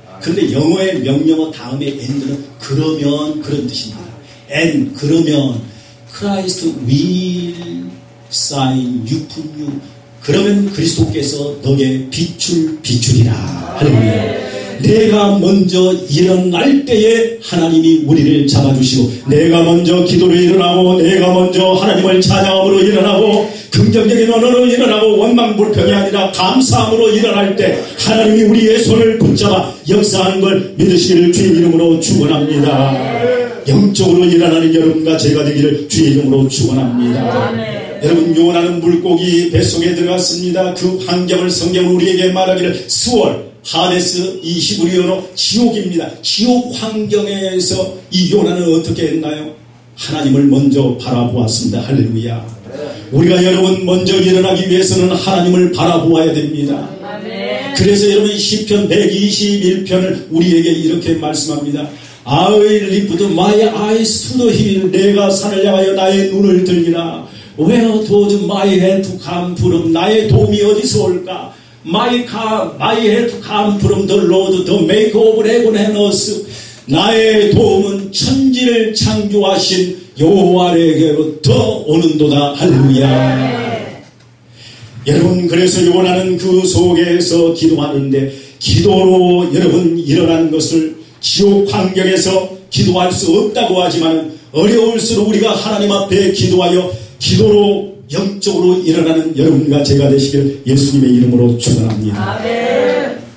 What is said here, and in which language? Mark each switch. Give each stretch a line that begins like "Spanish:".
Korean: 그런데 영어의 명령어 다음에 and는 그러면 그런 뜻입니다.
English: and
Korean: 그러면
English: Christ will shine upon you.
Korean: 그러면 그리스도께서 너의 빛이라. 할렐루야. 내가 먼저 일어날 때에 하나님이 우리를 잡아주시고 내가 먼저 기도로 일어나고 내가 먼저 하나님을 찬양함으로 일어나고 긍정적인 언어로 일어나고 원망불평이 아니라 감사함으로 일어날 때 하나님이 우리의 손을 붙잡아 역사하는 걸 믿으시기를 주의 이름으로 축원합니다. 영적으로 일어나는 여러분과 제가 되기를 주의 이름으로 축원합니다. 여러분 요나는 물고기 뱃속에 들어갔습니다. 그 환경을 성경은 우리에게 말하기를 수월 하데스 이 히브리어로 지옥입니다. 지옥 환경에서 이 요나는 어떻게 했나요? 하나님을 먼저 바라보았습니다. 할렐루야. 우리가 여러분 먼저 일어나기 위해서는 하나님을 바라보아야 됩니다. 그래서 여러분 시편 121편을 우리에게 이렇게 말씀합니다.
English: I lift my eyes to the hill.
Korean: 내가 산을 향하여 나의 눈을 들리라.
English: Where does my help come from?
Korean: 나의 도움이 어디서 올까?
English: My help come from the Lord, the maker of heaven and earth.
Korean: 나의 도움은 천지를 창조하신 여호와에게로부터 오는도다. 할렐루야. 여러분 그래서 요나는 그 속에서 기도하는데 기도로 여러분 일어나는 것을 지옥 환경에서 기도할 수 없다고 하지만 어려울수록 우리가 하나님 앞에 기도하여 기도로 영적으로 일어나는 여러분과 제가 되시길 예수님의 이름으로 축원합니다. 아멘.